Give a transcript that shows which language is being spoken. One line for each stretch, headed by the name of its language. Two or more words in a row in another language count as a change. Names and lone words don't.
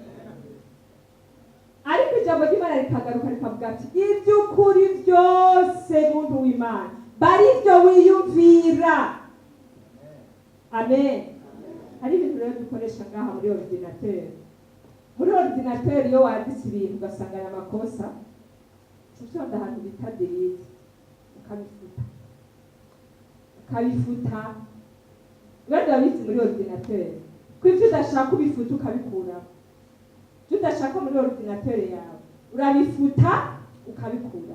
Rundi: Ariko ijambo ry'Imana rikagaruka rikavuga ati iby'ukuri byose muntu w'Imana bari byo wiyumvira. Amen. Hari ibintu rero dukoresha ngaha muri ordinateur. Muri ordinateur iyo wanditse ibintu ugasanga ari amakosa, ushobora ahantu bita delete ukabifuta. Wenda wabitse muri ordinateur ko ibyo udashaka ubifuta ukabikuraho. Ibyo udashaka muri ordinateur yawe urabifuta ukabikura.